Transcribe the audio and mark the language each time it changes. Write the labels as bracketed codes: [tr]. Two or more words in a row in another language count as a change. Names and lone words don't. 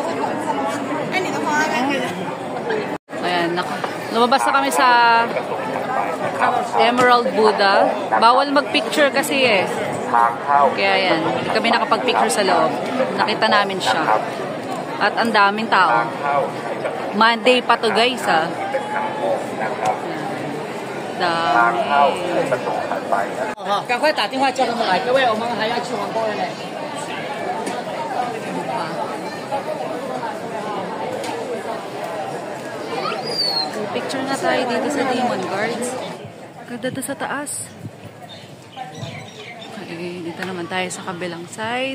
[tl] Ayan, lumabas na kami sa Emerald Buddha. Bawal mag-picture kasi eh. Kaya yan, hindi kami nakapag-picture sa loob. Nakita namin siya. At ang daming tao. Monday pa to guys ha. Dami. [zh] 赶快打电话叫他们来，各位，我们还要去皇宫了呢。 [tl] Picture na tayo dito sa Demon Guards. Ganda to sa taas. Okay, dito naman tayo sa kabilang side.